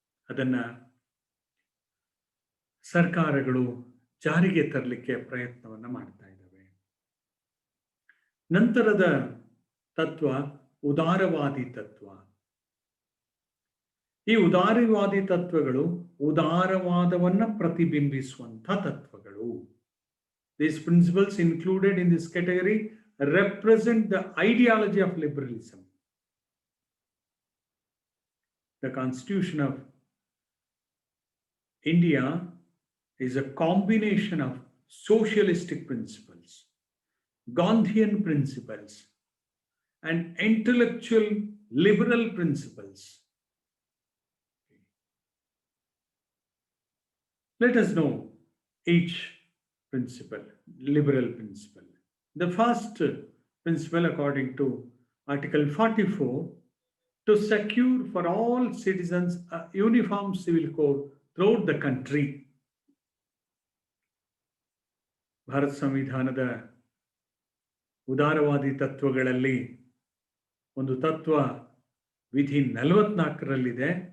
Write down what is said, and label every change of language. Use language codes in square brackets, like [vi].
[kn] ಅದನ್ನ ಸರ್ಕಾರಗಳು ಜಾರಿಗೆ ತರಲಿಕ್ಕೆ ಪ್ರಯತ್ನವನ್ನ ಮಾಡ್ತಾ ಇದ್ದಾವೆ. ನಂತರದ ತತ್ವ ಉದಾರವಾದಿ ತತ್ವ. ಈ ಉದಾರವಾದಿ ತತ್ವಗಳು ಉದಾರವಾದವನ್ನ ಪ್ರತಿಬಿಂಬಿಸುವಂಥ ತತ್ವಗಳು. [en] These principles included in this category represent the ideology of liberalism. The Constitution of India is a combination of socialistic principles, Gandhian principles, and intellectual liberal principles. Let us know each principle, liberal principle. The first principle, according to Article 44, to secure for all citizens a uniform civil code throughout the country. [kn] Bharat ಸಂವಿಧಾನದ ಉದಾರವಾದಿ ತತ್ವಗಳಲ್ಲಿ ಒಂದು ತತ್ವ ವಿಧಿ 44ರಲ್ಲಿದೆ.